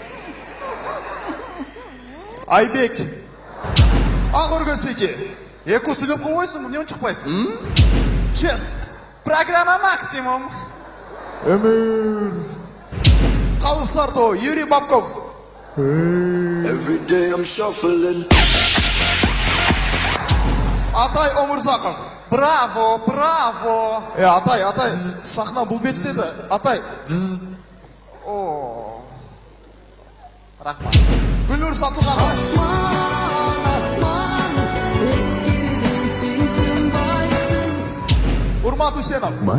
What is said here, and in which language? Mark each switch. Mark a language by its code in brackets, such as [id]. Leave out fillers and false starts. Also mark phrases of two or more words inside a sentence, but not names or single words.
[ky] Айбек. Ак өргөсүчү. Эку сүйлөп койбойсуңбу, эмне чыкпайсың? ЧЕС. Программа максимум. Өмүр. Калыстарто Юрий Бабков. [en] Every day I'm shuffling. [ky] Атай Омурзаков. Браво. Атай, сахна бул бетте да. Атай. О. Рахмат. Гүлнур Сатылганова. Урмат Усенов.